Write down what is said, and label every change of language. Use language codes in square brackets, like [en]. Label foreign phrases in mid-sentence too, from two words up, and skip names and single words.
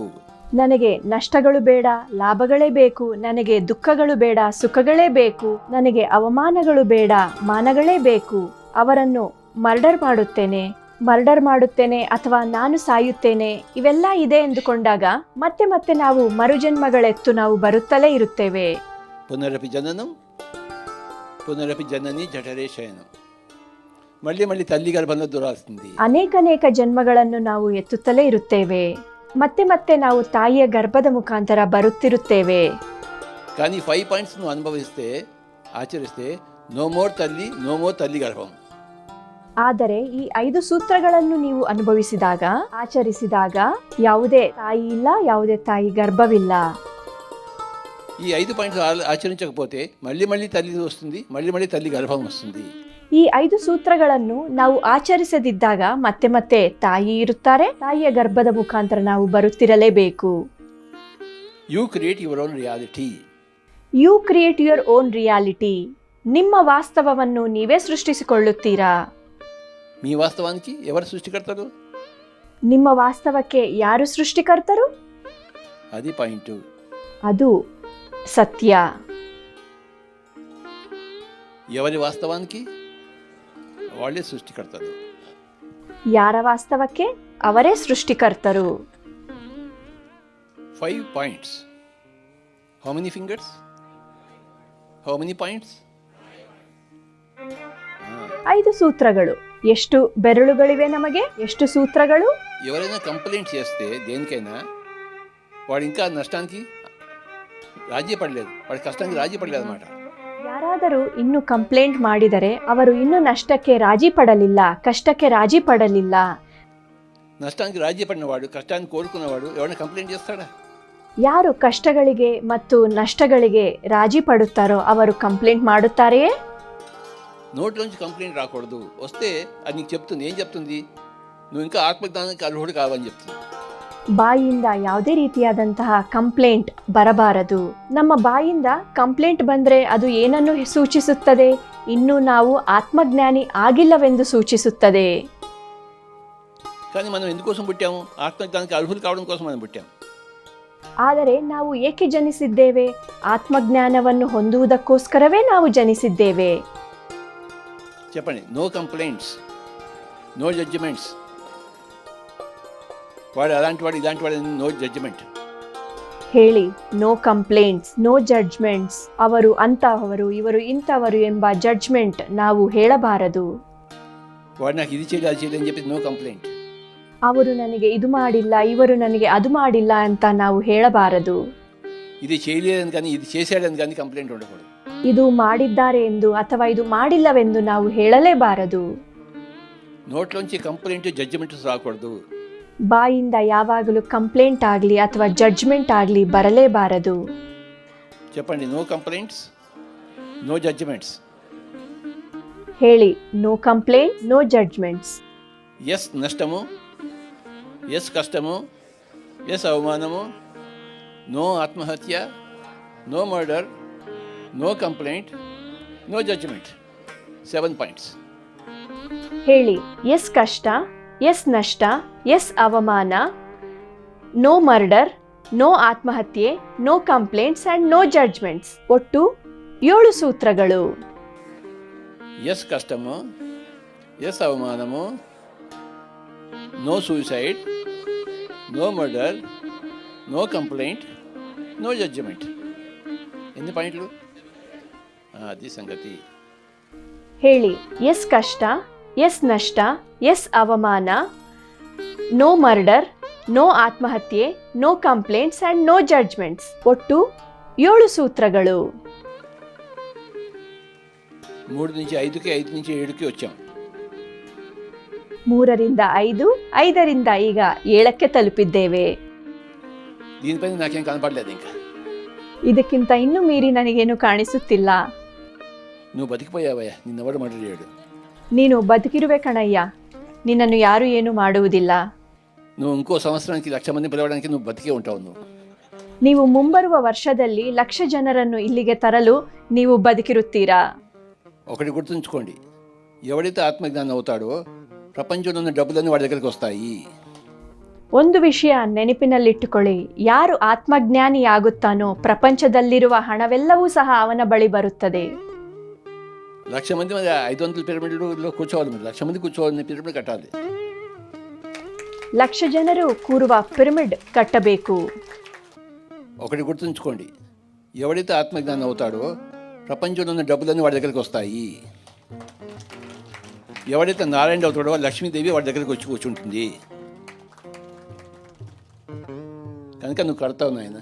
[kn] ನನಗೆ ನಷ್ಟಗಳು ಬೇಡ, ಲಾಭಗಳೇ ಬೇಕು. ನನಗೆ ದುಃಖಗಳು ಬೇಡ, ಸುಖಗಳೇ ಬೇಕು. ನನಗೆ ಅವಮಾನಗಳು ಬೇಡ, ಮಾನಗಳೇ ಬೇಕು. ಅವರನ್ನು ಮರ್ಡರ್ ಮಾಡುತ್ತೇನೆ ಅಥವಾ ನಾನು ಸಾಯುತ್ತೇನೆ, ಇವೆಲ್ಲ ಇದೆ ಎಂದುಕೊಂಡಾಗ ಮತ್ತೆ ಮತ್ತೆ ನಾವು ಮರುಜನ್ಮಗಳೆತ್ತು ನಾವು ಬರುತ್ತಲೇ ಇರುತ್ತೇವೆ. [sa] పునరపి జననం, పునరపి జనని జఠరే శయనం. [te] మళ్ళీ మళ్ళీ తల్లి గర్భంలో దూరాల్సింది. [kn] ಅನೇಕ ಜನ್ಮಗಳನ್ನು ನಾವು ಎತ್ತುತ್ತಲೇ ಇರುತ್ತೇವೆ. ಮತ್ತೆ ಮತ್ತೆ ನಾವು ತಾಯಿಯ ಗರ್ಭದ ಮುಖಾಂತರ ಬರುತ್ತಿರುತ್ತೇವೆ. [te] కానీ 5 పాయింట్స్ నువ్వు అనుభవిస్తే, ఆచరిస్తే, [en] no more [te] తల్లి, [en] no more [te] తల్లి గర్భం. [kn] ಆದರೆ ಈ 5 ಸೂತ್ರಗಳನ್ನು ನೀವು ಅನುಭವಿಸಿದಾಗ, ಆಚರಿಸಿದಾಗ ಯಾವುದೇ ತಾಯಿ ಇಲ್ಲ, ಯಾವುದೇ ತಾಯಿ ಗರ್ಭವಿಲ್ಲ. [te] ఈ 5 పాయింట్స్ ఆచరించకపోతే మళ్ళీ మళ్ళీ తల్లి వస్తుంది, మళ్ళీ మళ్ళీ తల్లి గర్భం వస్తుంది. [kn] ಈ 5 ಸೂತ್ರಗಳನ್ನು ನಾವು ಆಚರಿಸದಿದ್ದಾಗ ಮತ್ತೆ ಮತ್ತೆ ತಾಯಿ ಇರುತ್ತಾರೆ, ತಾಯಿಯ ಗರ್ಭದ ಮುಖಾಂತರ ನಾವು ಬರುತ್ತಿರಲೇಬೇಕು. [en] you create your own reality. you create your own reality. [kn] ನಿಮ್ಮ ವಾಸ್ತವವನ್ನು ನೀವೇ ಸೃಷ್ಟಿಸಿಕೊಳ್ಳುತ್ತೀರಾ. [te] మీ వాస్తవానికి ఎవరు సృష్టికర్తలు? [kn] ನಿಮ್ಮ ವಾಸ್ತವಕ್ಕೆ ಯಾರು ಸೃಷ್ಟಿಕರ್ತರು? [te] అది పాయింట్. [kn] ಅದು ಸತ್ಯ. [te] ఎవరి వాస్తవానికి? వాళ్ళే సృష్టికర్తలు. [kn] ಯಾರ ವಾಸ್ತವಕ್ಕೆ? ಅವರೇ ಸೃಷ್ಟಿಕರ್ತರು. [en] 5 points. How many fingers? How many points? [kn] 5 ಸೂತ್ರಗಳು. ಎಷ್ಟು ಬೆರಳುಗಳಿವೆ ನಮಗೆ? ಎಷ್ಟು ಸೂತ್ರಗಳು? [te] ఎవరైనా కంప్లైంట్ చేస్తే దేనికైనా, వాడు ఇంకా నష్టానికి రాజీ పడలేదు, వాడి కష్టానికి రాజీ పడలేదు అన్నమాట. [kn] ಯಾರಾದರೂ ಇನ್ನು ಕಂಪ್ಲೇಂಟ್ ಮಾಡಿದರೆ ಅವರು ಇನ್ನು ನಷ್ಟಕ್ಕೆ ರಾಜಿ ಪಡಲಿಲ್ಲ, ಕಷ್ಟಕ್ಕೆ ರಾಜಿ ಪಡಲಿಲ್ಲ. [te] నష్టానికి రాజీ పడినవాడు, కష్టాన్ని కోరుకున్నవాడు ఎవరైనా కంప్లైంట్ చేస్తాడా? [kn] ಯಾರು ಕಷ್ಟಗಳಿಗೆ ಮತ್ತು ನಷ್ಟಗಳಿಗೆ ರಾಜಿ ಪಡುತ್ತಾರೋ ಅವರು ಕಂಪ್ಲೇಂಟ್ ಮಾಡುತ್ತಾರೆಯೇ? [te] నోట్లోంచి కంప్లైంట్ రాకూడదు. వస్తే అది నీకు చెప్తుంది. ఏం చెప్తుంది? నువ్వు ఇంకా ఆత్మజ్ఞానానికి అర్హుడు కావని చెప్తుంది. [kn] ಬಾಯಿಯಿಂದ ಯಾವುದೇ ರೀತಿಯಾದಂತಹ ಕಂಪ್ಲೇಂಟ್ ಬರಬಾರದು. ನಮ್ಮ ಬಾಯಿಂದ ಕಂಪ್ಲೇಂಟ್ ಬಂದರೆ ಅದು ಏನನ್ನು ಸೂಚಿಸುತ್ತದೆ? ಇನ್ನು ನಾವು ಆತ್ಮಜ್ಞಾನಿ ಆಗಿಲ್ಲವೆಂದು ಸೂಚಿಸುತ್ತದೆ. [te] కానీ మనం ఎందుకోసం పుట్టాము? ఆత్మజ్ఞానానికి అర్హులు కావడం కోసం మనం పుట్టాము. [kn] ಆದರೆ ನಾವು ಏಕೆ ಜನಿಸಿದ್ದೇವೆ? ಆತ್ಮಜ್ಞಾನವನ್ನು ಹೊಂದುವುದಕ್ಕೋಸ್ಕರವೇ ನಾವು ಜನಿಸಿದ್ದೇವೆ. [te] చెప్పండి. [en] no complaints, no judgements. [te] వాడు అలాంటి వాడు, ఇలాంటి వాడు, [en] no judgement. [kn] ಹೇಳಿ, [en] no complaints, no judgements. [kn] ಅವರು ಅಂತಹವರು, ಇವರು ಇಂಥವರು ಎಂಬ ಜಡ್ಜ್ಮೆಂಟ್ ನಾವು ಹೇಳಬಾರದು. [te] వాడు నాకు ఇది చేయలేదు అది చేయలేదు అని చెప్పి [en] no complaint. [kn] ಅವರು ನನಗೆ ಇದು ಮಾಡಿಲ್ಲ, ಇವರು ನನಗೆ ಅದು ಮಾಡಿಲ್ಲ ಅಂತ ನಾವು ಹೇಳಬಾರದು. [te] ఇది చేయలేదని కానీ ఇది చేశాడని కానీ కంప్లైంట్ ఉండకూడదు. [kn] ಇದು ಮಾಡಿದ್ದಾರೆ ಎಂದು ಅಥವಾ ಇದು ಮಾಡಿಲ್ಲವೆಂದು ನಾವು ಹೇಳಲೇಬಾರದು. [te] నోట్లోంచి [en] complaint judgement [te] రాకూడదు. [kn] ಬಾಯಿಂದ ಯಾವಾಗಲೂ ಕಂಪ್ಲೇಂಟ್ ಆಗಲಿ ಅಥವಾ ಜಡ್ಜ್ಮೆಂಟ್ ಆಗಲಿ ಬರಲೇಬಾರದು. [te] చెప్పండి, [en] no complaints, no judgements. [kn] ಹೇಳಿ, [en] no complaint, no judgements. [te] ఎస్ నష్టము, ఎస్ కష్టము, ఎస్ అవమానము, నో ఆత్మహత్య, [en] no murder, no complaint, no judgement. [kn] 7 ಪಾಯಿಂಟ್ಸ್. ಹೇಳಿ, ಎಸ್ ಕಷ್ಟ, ಎಸ್ ನಷ್ಟ, ಎಸ್ ಅವಮಾನ, [en] no murder, [kn] ನೋ ಆತ್ಮಹತ್ಯೆ, [en] no complaints and no judgements. [kn] ಒಟ್ಟು 7 ಸೂತ್ರಗಳು. [te] ఎస్ కష్టము, ఎస్ అవమానము, [en] no suicide, no murder, no complaint, no judgement. [te] ఎన్ని పాయింట్లు? అది సంగతి. [kn] ಹೇಳಿ, ಎಸ್ ಕಷ್ಟ, ಎಸ್ ನಷ್ಟ, ಎಸ್ ಅವಮಾನ, [en] no murder, [kn] ನೋ ಆತ್ಮಹತ್ಯೆ, [en] no complaints and no judgements. [kn] ಒಟ್ಟು 7 ಸೂತ್ರಗಳು. [te] 3 నుంచి 5కి, 5 నుంచి 7కి వచ్చాం. [kn] 3ರಿಂದ 5, 5ರಿಂದ ಈಗ 7ಕ್ಕೆ ತಲುಪಿದ್ದೇವೆ. [te] దీనిపైన నాకేం కనపడలేదు ఇంకా. [kn] ಇದಕ್ಕಿಂತ ಇನ್ನೂ ಮೀರಿ ನನಗೇನು ಕಾಣಿಸುತ್ತಿಲ್ಲ. [te] నువ్వు బతికిపోయావయ్యా, నిన్నెవడు మర్డర్ చేయడు. [kn] ನೀನು ಬದುಕಿರುವೆ ಕಣಯ್ಯ, ನಿನ್ನನ್ನು ಯಾರೂ ಏನೂ ಮಾಡುವುದಿಲ್ಲ. [te] నువ్వు ఇంకో సంవత్సరానికి 1,00,000 మంది పిలవడానికి నువ్వు బతికే ఉంటావు. [kn] ನೀವು ಮುಂಬರುವ ವರ್ಷದಲ್ಲಿ 1,00,000 ಜನರನ್ನು ಇಲ್ಲಿಗೆ ತರಲು ನೀವು ಬದುಕಿರುತ್ತೀರಾ. [te] ఒకటి గుర్తుంచుకోండి, ఎవడైతే ఆత్మజ్ఞానం అవుతాడో ప్రపంచంలో ఉన్న డబ్బులన్నీ వాడి దగ్గరికి వస్తాయి. [kn] ಒಂದು ವಿಷಯ ನೆನಪಿನಲ್ಲಿಟ್ಟುಕೊಳ್ಳಿ, ಯಾರು ಆತ್ಮಜ್ಞಾನಿಯಾಗುತ್ತಾನೋ ಪ್ರಪಂಚದಲ್ಲಿರುವ ಹಣವೆಲ್ಲವೂ ಸಹ ಅವನ ಬಳಿ ಬರುತ್ತದೆ. [te] 1,00,000 మంది 500 పిరమిడ్లో కూర్చోవాలి. మీరు 1,00,000 మంది కూర్చోవాలని పిరమిడ్ కట్టాలి. [kn] 1,00,000 ಜನರು ಕೂರುವ ಪಿರಮಿಡ್ ಕಟ್ಟಬೇಕು. [te] ఒకటి గుర్తుంచుకోండి, ఎవడైతే ఆత్మజ్ఞానం అవుతాడో ప్రపంచంలో ఉన్న డబ్బులన్నీ వాడి దగ్గరికి వస్తాయి. ఎవడైతే నారాయణ అవుతాడో లక్ష్మీదేవి వాడి దగ్గరికి వచ్చి కూర్చుంటుంది. కనుక నువ్వు కడతావు నాయన.